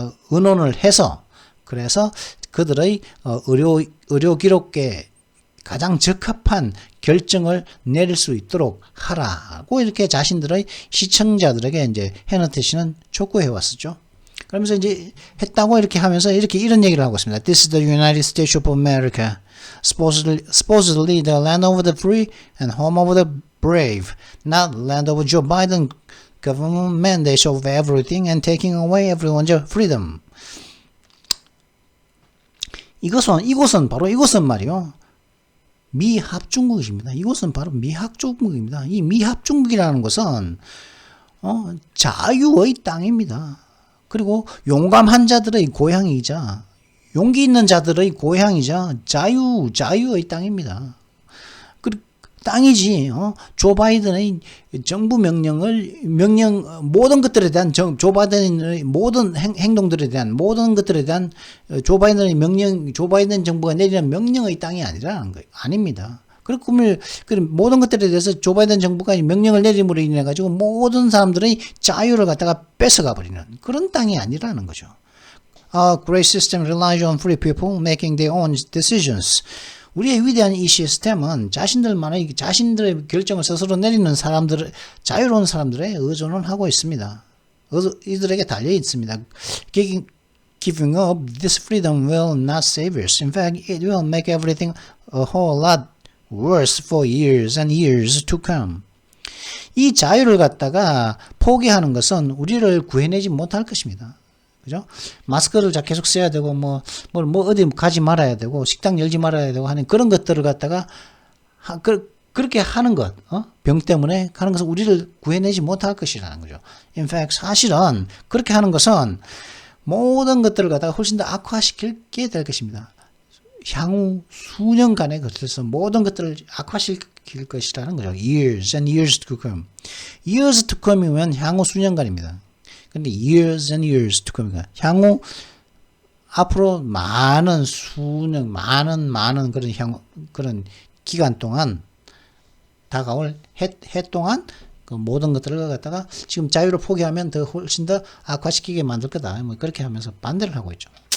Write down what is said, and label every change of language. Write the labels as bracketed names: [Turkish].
[Korean] 의논을 해서, 그래서 그들의 의료 기록에 가장 적합한 결정을 내릴 수 있도록 하라고 이렇게 자신들의 시청자들에게 이제 해너티 씨는 촉구해 왔었죠. 그러면서 이제 했다고 이렇게 하면서 이런 얘기를 하고 있습니다. [English] This is the United States of America. Supposedly the land of the free and home of the brave, not land of Joe Biden government mandates of everything and taking away everyone's freedom. [Korean] 이곳은 말이요. 미합중국입니다. 이곳은 바로 미합중국입니다. 이 미합중국이라는 것은 자유의 땅입니다. 그리고 용감한 자들의 고향이자 용기 있는 자들의 고향이자 자유의 땅입니다. 땅이지. 조 바이든의 정부 모든 것들에 대한 조 바이든의 모든 행동들에 대한 모든 것들에 대한 조 바이든 정부가 내리는 명령의 땅이 아니라는 거예요. 아닙니다. 그리고 모든 것들에 대해서 조 바이든 정부가 명령을 내림으로 인해 가지고 모든 사람들의 자유를 갖다가 뺏어가 버리는 그런 땅이 아니라는 거죠. [English] Our great system relies on free people making their own decisions. [Korean] 우리의 위대한 이 시스템은 자신들의 결정을 스스로 내리는 사람들, 자유로운 사람들의 의존을 하고 있습니다. 이들에게 달려 있습니다. [English] Giving up this freedom will not save us. In fact, it will make everything a whole lot worse for years and years to come. [Korean] 이 자유를 갖다가 포기하는 것은 우리를 구해내지 못할 것입니다. 그죠? 마스크를 계속 써야 되고, 어디 가지 말아야 되고, 식당 열지 말아야 되고 하는 그런 것들을 갖다가, 그렇게 하는 것, 병 때문에 하는 것은 우리를 구해내지 못할 것이라는 거죠. [English] In fact, [Korean] 사실은 그렇게 하는 것은 모든 것들을 갖다가 훨씬 더 악화시키게 될 것입니다. 향후 수년간에 걸쳐서 모든 것들을 악화시킬 것이라는 거죠. [English] Years and years to come. Years to come이면 [Korean] 향후 수년간입니다. 근데 [English] years and years to come. [Korean] 향후 앞으로 많은 수년, 많은 그런 기간 동안 다가올 해 동안 그 모든 것들을 갖다가 지금 자유를 포기하면 더 훨씬 더 악화시키게 만들 거다. 그렇게 하면서 반대를 하고 있죠.